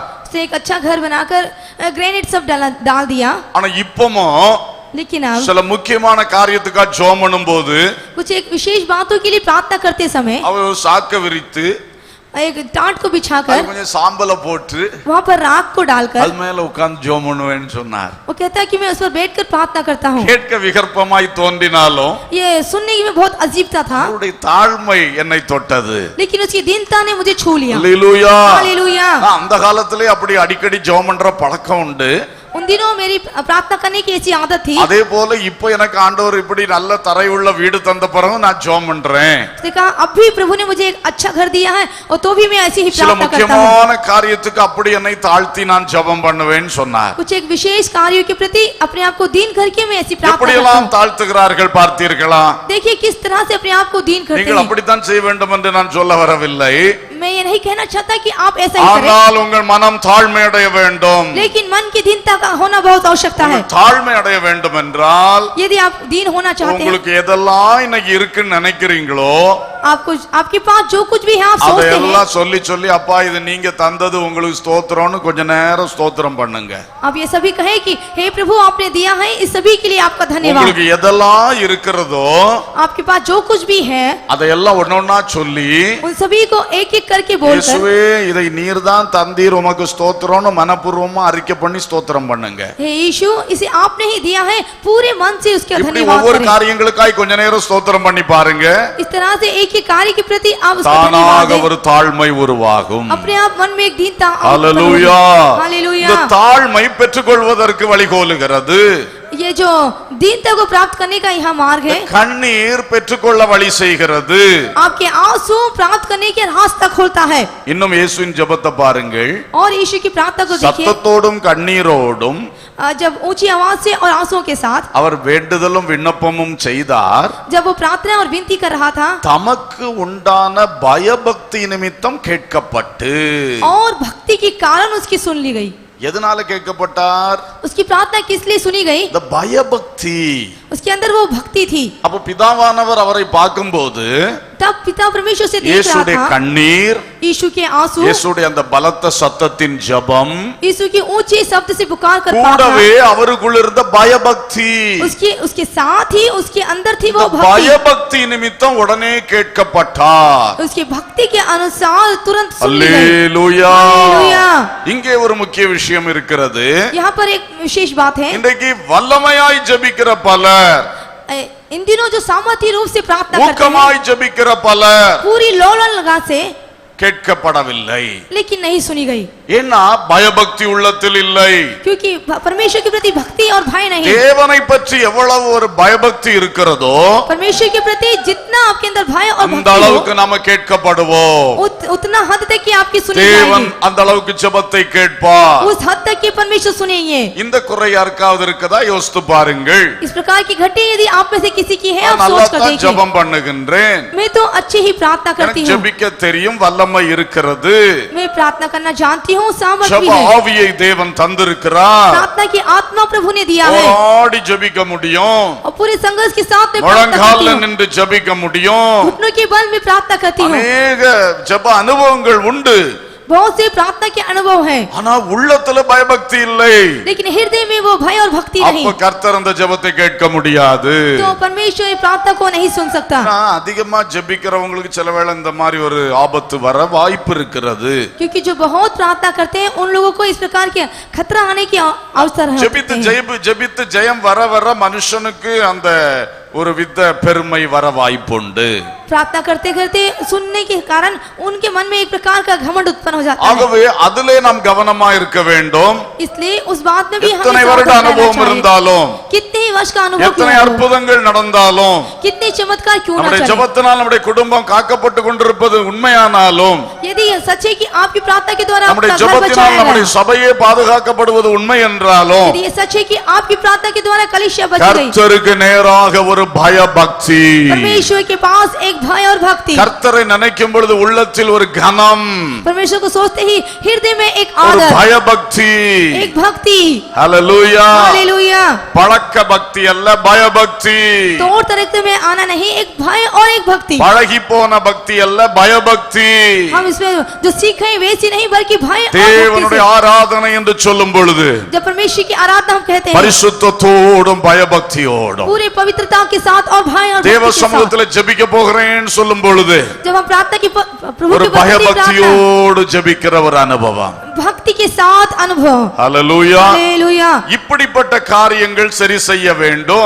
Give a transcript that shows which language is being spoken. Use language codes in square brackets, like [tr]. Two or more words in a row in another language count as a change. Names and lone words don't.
[hi] से एक अच्छा घर बनाकर ग्रेनाइट सब डाल दिया, [ta] ஆனா இப்போமோ [hi] लेकिन अब [ta] சில முக்கியமான காரியத்துக்காக ஜெபம் பண்ணும்போது [hi] कुछ एक विशेष बातों के लिए प्रार्थना करते समय [ta] அவர் சாக்க விரித்து [hi] एक टाट को [ta] அது [hi] बिछाकर [ta] கொஞ்சம் சாம்பலை போட்டு [hi] वहाँ पर राख को डालकर [ta] அது மேல உட்கார்ந்து ஜெபம் பண்ணுவேன்னு சொன்னார். [hi] वो कहता है कि मैं उस पर बैठकर प्रार्थना करता हूँ। [ta] கேட்க விகற்பமாய் தோன்றினாலும் [hi] ये सुनने में बहुत अजीबता था, [ta] அவருடைய தாழ்மை என்னை தொட்டது. [hi] लेकिन उसकी दीनता ने मुझे छू लिया। [ta] அல்லேலூயா. [hi] हालेलुया। [ta] நான் அந்த காலத்திலே அப்படி அடிக்கடி ஜெபம் பண்ற பழக்கம் உண்டு. [hi] उन दिनों मेरी प्रार्थना करने की ऐसी आदत थी। [ta] அதே போல இப்போ எனக்கு ஆண்டவர் இப்படி நல்ல தரையுள்ள வீடு தந்த பிறகு நான் ஜெபம் பண்றேன். [hi] उसने कहा अब भी प्रभु ने मुझे एक अच्छा घर दिया है और तो भी मैं ऐसी ही [ta] சில [hi] प्रार्थना करता हूँ। [ta] முக்கியமான காரியத்துக்கு அப்படி என்னை தாழ்த்தி நான் ஜெபம் பண்ணுவேன்னு சொன்னார். [hi] कुछ एक विशेष कार्यों के प्रति अपने आप को दीन करके मैं ऐसी प्रार्थना [ta] எப்படி [hi] करता [ta] எல்லாம் [hi] हूँ। [ta] தாழ்த்துகிறார்கள் பார்த்தீர்களா? [hi] देखिए किस तरह से अपने आप को दीन करते [ta] நீங்கள் [hi] हैं। [ta] அப்படித்தான் செய்ய வேண்டும் என்று நான் சொல்ல வரவில்லை. [hi] मैं ये नहीं कहना चाहता कि आप ऐसा ही करें, [ta] ஆனால் உங்கள் மனம் தாழ்மை அடைய வேண்டும். [hi] लेकिन मन की दीनता का होना बहुत आवश्यकता है। [ta] உங்கள் தாழ்மை அடைய வேண்டும் என்றால் [hi] यदि आप दीन होना चाहते हैं, [ta] உங்களுக்கு எதெல்லாம் இன்னைக்கு இருக்குன்னு நினைக்கிறீங்களோ [hi] आपको आपके पास जो कुछ भी है आप सोचते हैं, [ta] அதையெல்லாம் சொல்லி சொல்லி அப்பா இது நீங்க தந்தது உங்களுக்கு ஸ்தோத்திரம்னு கொஞ்ச நேரம் ஸ்தோத்திரம் பண்ணுங்க. [hi] आप ये सभी कहे कि हे प्रभु आपने दिया है, इस सभी के लिए आपका धन्यवाद। [ta] உங்களுக்கு எதெல்லாம் இருக்கிறதோ [hi] आपके पास जो कुछ भी है [ta] அதையெல்லாம் ஒன்னொன்னா சொல்லி [hi] उन सभी को एक एक करके बोलकर, [ta] இயேசுவே இதை நீர்தான் தந்தீர் உமக்கு ஸ்தோத்திரம்னு மனப்பூர்வமா அறிக்கை பண்ணி ஸ்தோத்திரம் பண்ணுங்க. [hi] हे यीशु इसे आपने ही दिया है, पूरे मन से उसका [ta] இப்படி [hi] धन्यवाद [ta] ஒவ்வொரு [hi] करें। [ta] காரியங்களுக்காய் கொஞ்ச நேரம் ஸ்தோத்திரம் பண்ணி பாருங்க. [hi] इस तरह से एक एक कार्य के प्रति आप उसका धन्यवाद [ta] தானாக [hi] दें। [ta] ஒரு தாழ்மை உருவாகும். [hi] अपने आप मन में एक दीनता [ta] ஹalleluya. [hi] हालेलुया। [ta] இந்த தாழ்மை பெற்றுக்கொள்வதற்கு வழிகோலுகிறது. [hi] ये जो दीनता को प्राप्त करने का यहाँ मार्ग है, [ta] கண்ணீர் பெற்றுக்கொள்ள வழி செய்கிறது. [hi] आपके आंसू प्राप्त करने के रास्ता खोलता है। [ta] இன்னும் இயேசுவின் ஜெபத்தை பாருங்கள். [hi] और यीशु की प्रार्थना को देखिए, [ta] சத்தத்தோடும் கண்ணீரோடும் [hi] जब ऊंची आवाज से और आंसुओं के साथ [ta] அவர் வேண்டுதலும் விண்ணப்பமும் செய்தார். [hi] जब वो प्रार्थना और विनती कर रहा था, [ta] தமக்கு உண்டான பயபக்தி நிமித்தம் கேட்கப்பட்டு. [hi] और भक्ति के कारण उसकी सुन ली गई। [ta] எதனால கேட்கப்பட்டார்? [hi] उसकी प्रार्थना किस लिए सुनी गई? [ta] இந்த பயபக்தி. [hi] उसके अंदर वो भक्ति थी। [ta] அப்ப பிதாவானவர் அவரை பார்க்கும்போது [hi] तब पिता परमेश्वर से देख रहा [ta] இயேசுடைய [hi] था, [ta] கண்ணீர், [hi] यीशु के आंसू, [ta] இயேசுடைய அந்த பலத்த சத்தத்தின் ஜெபம், [hi] यीशु की ऊंची शब्द से पुकार कर [ta] கூடவே அவருக்குள்ள இருந்த பயபக்தி. [hi] उसके साथ ही उसके अंदर थी वो [ta] இந்த [hi] भक्ति। [ta] பயபக்தி நிமித்தம் உடனே கேட்கப்பட்டார். [hi] उसकी भक्ति के अनुसार तुरंत सुन ली गई। [ta] அல்லேலூயா. [hi] हालेलुया। [ta] இங்கே ஒரு முக்கிய விஷயம் இருக்கிறது. [hi] यहाँ पर एक विशेष बात है, [ta] இன்றைக்கு வல்லமையாய் ஜெபிக்கிற பலர், [hi] इन दिनों जो सामर्थ्य रूप से प्रार्थना करते हैं, [ta] ஊக்கமாய் ஜெபிக்கிற பலர் [hi] पूरी लोलन लगा से, [ta] கேட்கப்படவில்லை. [hi] लेकिन नहीं सुनी गई, [ta] ஏன்னா பயபக்தி உள்ளத்தில் இல்லை. [hi] क्योंकि परमेश्वर के प्रति भक्ति और भय नहीं। [ta] தேவனை பற்றி எவ்வளவு ஒரு பயபக்தி இருக்கிறதோ [hi] परमेश्वर के प्रति जितना आपके अंदर भय और [ta] அந்த [hi] भक्ति हो, [ta] அளவுக்கு நாம கேட்கப்படுவோம். [hi] उतना हद तक कि आपकी सुनी [ta] தேவன் [hi] जाएगी, [ta] அந்த அளவுக்கு ஜெபத்தை கேட்பார். [hi] उस हद तक कि परमेश्वर सुनेंगे। [ta] இந்த குறை யாருக்காவது இருக்கதா யோசித்து பாருங்கள். [hi] इस प्रकार की घटना यदि आप में से किसी की है, आप [ta] நான் [hi] सोच कर [ta] நல்லாத்தான் [hi] देखिए। [ta] ஜெபம் பண்ணுகின்றேன். [hi] मैं तो अच्छी ही प्रार्थना करती [ta] எனக்கு [hi] हूँ, [ta] ஜெபிக்க தெரியும், வல்லமை இருக்கிறது. [hi] मैं प्रार्थना करना जानती हूँ, सामर्थ भी [ta] ஜெப [hi] है। [ta] ஆவியை தேவன் தந்திருக்கிறார். [hi] प्रार्थना की आत्मा प्रभु ने दिया है, [ta] ஓடி ஜெபிக்க முடியும். [hi] और पूरे संघर्ष के साथ में प्रार्थना करती [ta] முழங்கால்ல [hi] हूँ, [ta] நின்று ஜெபிக்க முடியும். [hi] घुटनों के बल में प्रार्थना करती हूँ। [ta] அநேக ஜெப அனுபவங்கள் உண்டு. [hi] बहुत से प्रार्थना के अनुभव है, [ta] ஆனா உள்ளத்துல பயபக்தி இல்லை. [hi] लेकिन हृदय में वो भय और भक्ति नहीं, [ta] அப்ப கர்த்தர் அந்த ஜெபத்தை கேட்க முடியாது. [hi] तो परमेश्वर प्रार्थना को नहीं सुन सकता। [ta] ஆனா, அதிகமா ஜெபிக்கிறவங்களுக்கு சில வேளை இந்த மாதிரி ஒரு ஆபத்து வர வாய்ப்பு இருக்கிறது. [hi] क्योंकि जो बहुत प्रार्थना करते हैं उन लोगों को इस प्रकार के खतरा आने की अवसर है। [ta] ஜெபித்து ஜெயம் வர வர மனுஷனுக்கு அந்த ஒரு வித பெருமை வர வாய்ப்புண்டு. [hi] प्रार्थना करते करते सुनने के कारण उनके मन में एक प्रकार का घमंड उत्पन्न हो जाता है। [ta] ஆகவே அதிலே நாம் கவனமா இருக்க வேண்டும். [hi] इसलिए उस बात में भी हमें [ta] எத்தனை வருட [hi] सावधान रहना [ta] அனுபவம் [hi] चाहिए। [ta] இருந்தாலும், [hi] कितने ही वर्ष का अनुभव [ta] எத்தனை [hi] क्यों ना हो, [ta] அற்புதங்கள் நடந்தாலும், [hi] कितने चमत्कार क्यों ना [ta] நம்முடைய [hi] चले, [ta] ஜெபத்தினால் நம்முடைய குடும்பம் காக்கப்பட்டு கொண்டிருப்பது உண்மையானாலும், [hi] यदि यह सच है कि आपकी प्रार्थना के द्वारा [ta] நம்முடைய [hi] आपका घर [ta] ஜெபத்தினால் [hi] बचाया [ta] நம்முடைய [hi] गया, [ta] சபையே பாதுகாக்கப்படுவது உண்மை என்றாலும், [hi] यदि ये सच है कि आपकी प्रार्थना के द्वारा कलीसिया बच गई, [ta] கர்த்தருக்கு நேராக ஒரு பயபக்தி. [hi] परमेश्वर के पास एक भय और भक्ति, [ta] கர்த்தரை நினைக்கும் பொழுது உள்ளத்தில் ஒரு கனம், [hi] परमेश्वर को सोचते ही हृदय में एक [ta] ஒரு [hi] आदर, [ta] பயபக்தி. [hi] एक भक्ति। [ta] ஹalleluya. [hi] हालेलुया। [ta] பழக்க பக்தி அல்ல, பயபக்தி. [hi] तौर तरीके में आना नहीं, एक भय और एक भक्ति। [ta] பழகி போன பக்தி அல்ல, பயபக்தி. [hi] हम इसमें जो सीखे वैसी नहीं, बल्कि भय और [ta] தேவனுடைய [hi] भक्ति [ta] ஆராதனை என்று சொல்லும் பொழுது [hi] से। जब परमेश्वर की आराधना हम कहते हैं, [ta] பரிசுத்தத்தோடும் பயபக்தியோடும் [hi] पूरे पवित्रता के साथ और भय और [ta] தேவ [hi] भक्ति के साथ, [ta] சமூகத்தில் ஜெபிக்க போகிறேன் ஆமென் சொல்லும் பொழுது [hi] जब हम प्रार्थना की प्रभु [ta] ஒரு [hi] की उपस्थिति प्रार्थना [ta] பயபக்தியோடு ஜெபிக்கிற ஒரு அனுபவம். [hi] भक्ति के साथ अनुभव। [ta] ஹல்லேலூயா. [hi] हालेलुया। [ta] இப்படிப்பட்ட காரியங்கள் சரி செய்ய வேண்டும்.